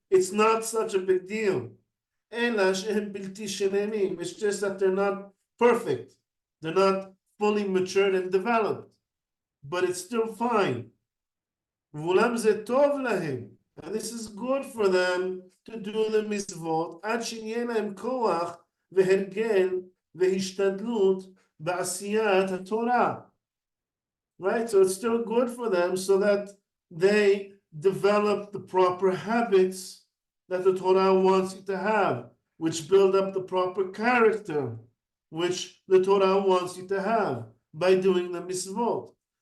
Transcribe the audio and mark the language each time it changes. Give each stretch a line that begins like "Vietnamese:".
English: It's not such a big deal. It's just that they're not perfect. They're not fully matured and developed. But it's still fine. And this is good for them to do the mitzvot.
Hebrew: עד שיהיה להם כוח והרגל והשתדלות בעשיית התורה.
English: Right? So it's still good for them so that they develop the proper habits that the Torah wants you to have, which build up the proper character, which the Torah wants you to have by doing the mitzvot.